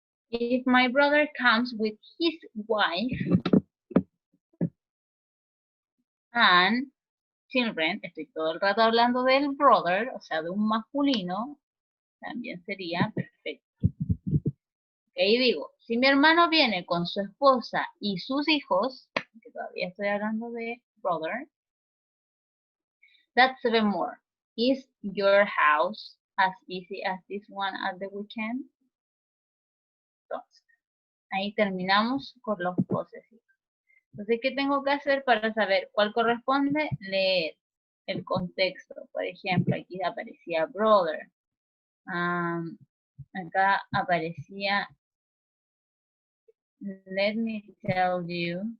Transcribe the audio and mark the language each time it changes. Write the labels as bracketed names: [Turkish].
[English] If my brother comes with his wife and children, [Spanish] estoy todo el rato hablando del brother, o sea, de un masculino, también sería perfecto. Ahí digo, si mi hermano viene con su esposa y sus hijos, que todavía estoy hablando de brother, [English] that's 7 more. Is your house as easy as this one at the weekend? [Spanish] Entonces, ahí terminamos con los posesivos. Entonces, ¿qué tengo que hacer para saber cuál corresponde? Leer el contexto. Por ejemplo, aquí aparecía brother. Acá aparecía [English] let me tell you.